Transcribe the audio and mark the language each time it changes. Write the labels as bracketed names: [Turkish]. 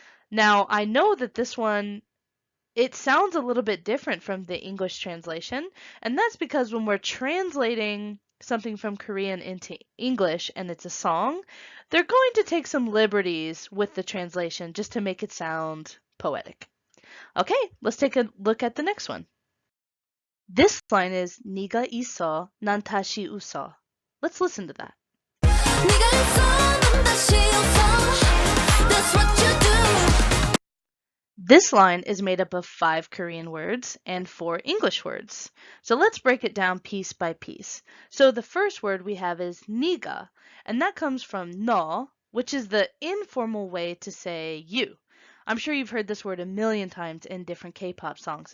[English] Now, I know that this one, it sounds a little bit different from the English translation, and that's because when we're translating something from Korean into English and it's a song, they're going to take some liberties with the translation just to make it sound poetic. Okay, let's take a look at the next one. This line is [Korean] 네가 있어, 난 다시 웃어. [English] Let's listen to that. [Korean] 네가 있어 난 다시 웃어 [English] That's what you do This line is made up of 5 Korean words and 4 English words. So let's break it down piece by piece. So the first word we have is 네가, and that comes from 너, which is the informal way to say you. I'm sure you've heard this word a million times in different K-pop songs.